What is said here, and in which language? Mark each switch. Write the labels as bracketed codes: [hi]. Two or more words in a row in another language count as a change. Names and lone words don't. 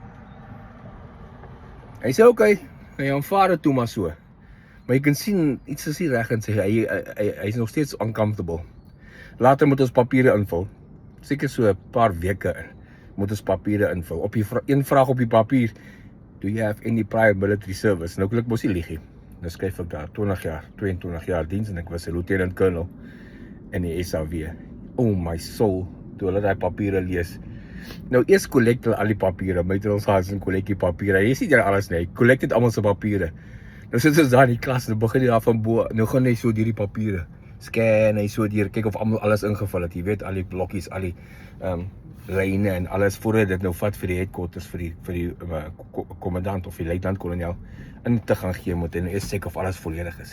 [af] Hy sê, "Okay, hy aanvaar dit toe maar so." Maar jy kan sien, iets is nie reg, en sê, hy is nog steeds uncomfortable. Later moet ons papiere invul, seker so 'n paar weke in, moet ons papiere invul. Op die een vraag op die papier, [en] "Do you have any prior military service?" [af] Nou kan ek mos nie lieg nie. Nou skryf ek daar, 22 jaar diens, en ek was 'n [en] lieutenant colonel [af] in die SAW. [en] Oh my soul, [af] toe hulle die papiere lees. Nou eers collect hulle al die papiere, my drill sergeant collect die papiere, hy sê jy alles nie, hy collect dit almal se papiere. Nou sit ons daar in die klas, nou begin hy daar van bo, nou gaan hy so deur die papiere, scan hy so deur, kyk of almal alles ingevul het, jy weet, al die blokkies, al die lyne en alles, voordat dit nou vat vir die headquarters, vir die commandant of die luitenant-kolonel, in te gaan gee moet, en eers check of alles volledig is.